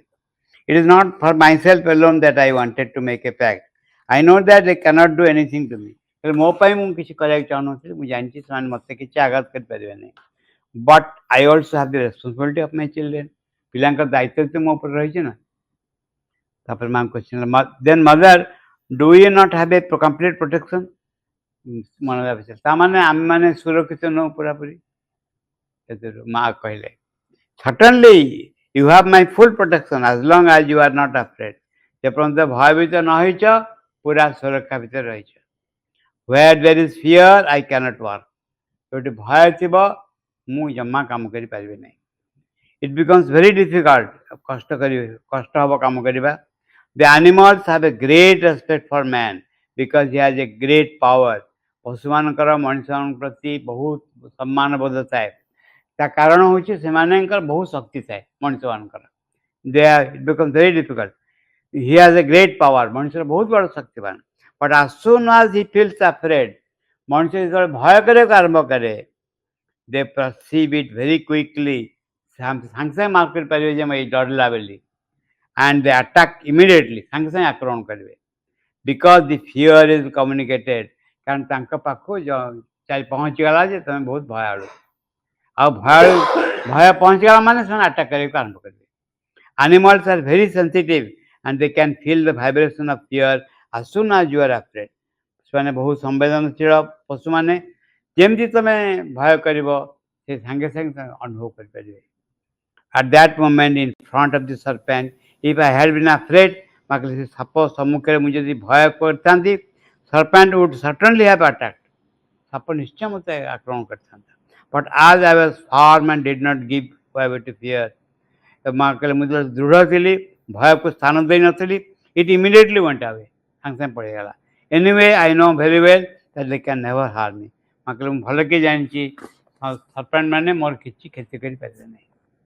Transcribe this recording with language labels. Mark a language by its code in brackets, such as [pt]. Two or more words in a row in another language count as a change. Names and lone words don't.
[en] It is not for myself alone that I wanted to make a pact. I know that they cannot do anything to me. [or] ମୋ ପାଇଁ ମୁଁ କିଛି କରିବାକୁ ଚାହୁଁନଥିଲି. ମୁଁ ଜାଣିଛି ସେମାନେ ମୋତେ କିଛି ଆଘାତ କରିପାରିବେ ନାହିଁ. [en] But I also have the responsibility of my children. [or] ପିଲାଙ୍କର ଦାୟିତ୍ୱ ତ ମୋ ଉପରେ ରହିଛି ନା. ତାପରେ ମାଁ କ୍ୱେଶ୍ଚନ୍ [en] then mother, do you not have a complete protection? [or] ମନେ ଭାବିଲେ ତାମାନେ ଆମେମାନେ ସୁରକ୍ଷିତ ନୁହଁ ପୁରାପୁରି. ସେଥିରୁ ମାଁ କହିଲେ [en] certainly you have my full protection as long as you are not afraid. [or] ଯେପର୍ଯ୍ୟନ୍ତ ଭୟଭୀତ ନ ହେଇଛ ପୁରା ସୁରକ୍ଷା ଭିତରେ ରହିଛ. [en] Where there is fear I cannot work. [or] ଯୋଉଠି ଭୟ ଥିବ ମୁଁ ଜମା କାମ କରିପାରିବି ନାହିଁ. [en] It becomes very difficult. [or] କଷ୍ଟ ହେବ କାମ କରିବା. [en] The animals have a great respect for man because he has a great power. [or] ପଶୁମାନଙ୍କର ମଣିଷମାନଙ୍କ ପ୍ରତି ବହୁତ ସମ୍ମାନ ବୋଧ ଥାଏ. ତା କାରଣ ହେଉଛି ସେମାନଙ୍କର ବହୁତ ଶକ୍ତି ଥାଏ ମଣିଷମାନଙ୍କର. [en] It becomes very difficult. He has a great power. [or] ମଣିଷର ବହୁତ ବଡ଼ ଶକ୍ତିବାନ. [en] But as soon as he feels afraid, [or] ମଣିଷ ଯେତେବେଳେ ଭୟ କରିବାକୁ ଆରମ୍ଭ କରେ, [en] they perceive it very quickly. [or] ସାଙ୍ଗେ ସାଙ୍ଗେ ମାର୍କ କରିପାରିବେ ଯେ ମୁଁ ଏଇ ଡରିଲା ବୋଲି. [en] And they attack immediately. [or] ସାଙ୍ଗେ ସାଙ୍ଗେ ଆକ୍ରମଣ କରିବେ. [en] Because the fear is communicated. [or] କାରଣ ତାଙ୍କ ପାଖକୁ ପହଞ୍ଚିଗଲା ଯେ ତମେ ବହୁତ ଭୟାଳୁ. ଆଉ ଭୟ ପହଞ୍ଚିଗଲା ମାନେ ସେମାନେ ଆଟାକ୍ କରିବାକୁ ଆରମ୍ଭ କରିବେ. [en] Animals are very sensitive and they can feel the vibration of fear as soon as you are afraid. [or] ସେମାନେ ବହୁତ ସମ୍ବେଦନଶୀଳ ପଶୁମାନେ. ଯେମିତି ତମେ ଭୟ କରିବ ସେ ସାଙ୍ଗେ ସାଙ୍ଗେ ଅନୁଭବ କରିପାରିବେ. [en] At that moment in front of the serpent, if I had been afraid, [or] ମାଗଲେ ସାପ ସମ୍ମୁଖରେ ମୁଁ ଯଦି ଭୟ କରିଥାନ୍ତି, [en] serpent would certainly have attacked. [or] ସାପ ନିଶ୍ଚୟ ମୋତେ ଆକ୍ରମଣ କରିଥାନ୍ତା. [en] But as I was firm and did not give way to fear, [or] ମାଁ କହିଲେ ମୁଁ ଯେତେବେଳେ ଦୃଢ଼ ଥିଲି ଭୟକୁ ସ୍ଥାନ ଦେଇନଥିଲି, [en] it immediately went away. [or] ସାଙ୍ଗେ ସାଙ୍ଗେ ପଳେଇଗଲା. [en] Anyway, I know very well that they can never harm me. [or] ମାଁ କହିଲେ ମୁଁ ଭଲ କି ଜାଣିଛି ସର୍ପେଣ୍ଟ ମାନେ ମୋର କିଛି କ୍ଷତି କରିପାରିବେ ନାହିଁ.